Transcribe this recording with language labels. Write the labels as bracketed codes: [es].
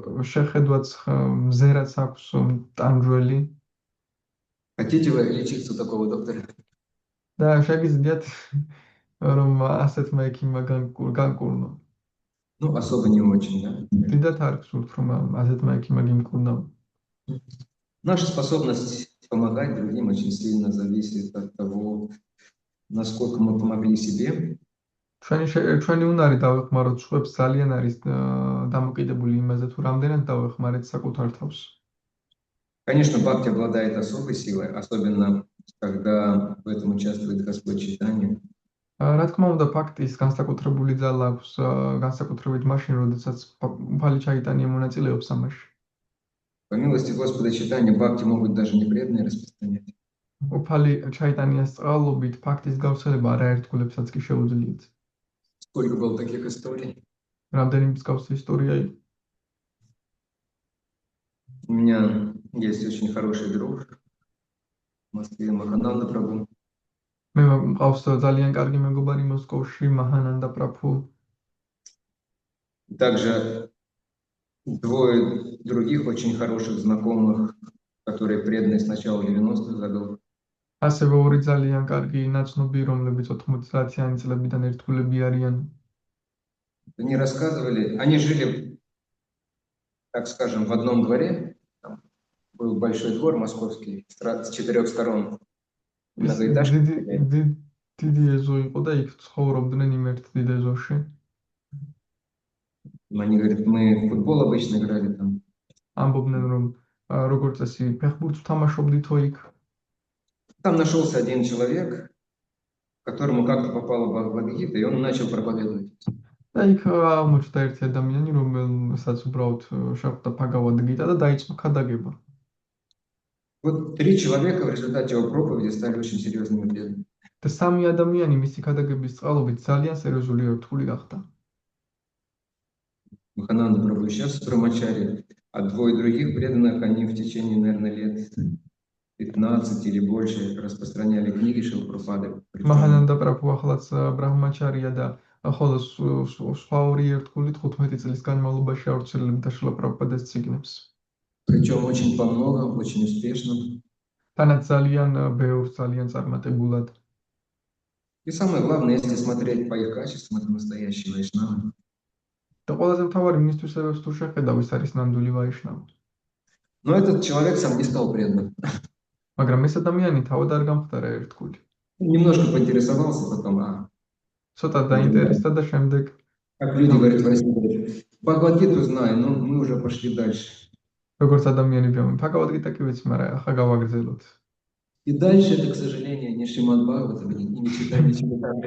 [ka] შეხედვაც მზერაც აქვს ტანჯველი [ru] Хотите вы лечиться у такого доктора? [ka] და შეგიძლიათ რომ ასეთმა ექიმმა განკურნო. [ru] Ну, особо не очень, да. [ka] დიდად არ გსურთ რომ ასეთმა ექიმმა გიმკურნო. [ru] Наша способность помогать другим очень сильно зависит от того, насколько мы помогли себе. [ka] ჩვენი უნარი დავეხმაროთ სხვებს ძალიან არის დამოკიდებული იმაზე თუ რამდენად დავეხმარეთ საკუთარ თავს. [ru] Конечно, бхакти обладает особой силой, особенно когда в этом участвует Господь Чайтанья. [ka] რა თქმა უნდა, ფაქტის განსაკუთრებული ძალა აქვს, განსაკუთრებით მაშინ, როდესაც უფალი ჩაიტანია მონაწილეობს ამაში. [ru] По милости Господа Чайтанья бхакти могут даже не преданные распространять. [ka] უფალი ჩაიტანიას წყალობით ფაქტის გავრცელება არაერთგულებსაც კი შეუძლიათ. [ru] Сколько было таких историй? [ka] რამდენი მსგავსი ისტორია იყო. [ru] У меня есть очень хороший друг в Москве, Махананда Прабху. [ka] მე მყავს ძალიან კარგი მეგობარი მოსკოვში, მაჰანანდა პრაბჰუ. [ru] Также двое других очень хороших знакомых, которые преданы с начала 90-х годов. [ka] ასევე ორი ძალიან კარგი ნაცნობი, რომლებიც 90-იანი წლებიდან ერთგულები არიან. [ru] Они рассказывали, они жили, так скажем, в одном дворе. Там был большой двор московский с 4 сторон. Многоэтажка. [ka] დიდი ეზო იყო და იქ ცხოვრობდნენ იმ ერთ დიდ ეზოში. [ru] Они говорят, мы в футбол обычно играли там. [ka] ამბობდნენ რომ როგორც წესი ფეხბურთს თამაშობდითო იქ. [ru] Там нашелся один человек, которому как-то попала Бхагавад-гита, и он начал проповедовать. [ka] და იქ აღმოჩნდა ერთი ადამიანი, რომელსაც უბრალოდ შეხვდა ბჰაგავად-გიტა და დაიწყო ქადაგება. [ru] Вот 3 человека в результате его проповеди стали очень серьезными преданными. [ka] და სამი ადამიანი მისი ქადაგების წყალობით ძალიან სერიოზული ერთგული გახდა. [ru] Махананда Прабху сейчас в Брамачари, а двое других преданных, они в течение, наверное, лет 15 или больше распространяли книги Шилпрапады. [ka] მაჰანანდა პრაბჰუ ახლაც ბრაჰმაჩარია და ხოლო სხვა ორი ერთგული 15 წლის განმავლობაში ავრცელებდა შილა პრაბჰუპადეს წიგნებს. [ru] Причем очень по многому, очень успешно. [ka] თანაც ძალიან ბევრს, ძალიან წარმატებულად. [ru] И самое главное, если смотреть по их качествам, это настоящие вайшнавы. [ka] და ყველაზე მთავარი მისთვის თუ შეხედავ, ის არის ნამდვილი ვაიშნავი. [ru] Но этот человек сам не стал преданным. [ka] მაგრამ ეს ადამიანი თავად არ გამხდარა ერთგული. [ru] Немножко поинтересовался потом, [ka] ცოტა დაინტერესდა და შემდეგ [ru] как люди говорят в России, Бхагавад-гиту знаю, но мы уже пошли дальше. [ka] როგორც ადამიანები ამბობენ, ფაგავად გიტა კი ვიცი, მაგრამ ახლა გავაგრძელოთ. [ru] И дальше это, к сожалению, не Шримад Бхагаватам, и не читали ничего.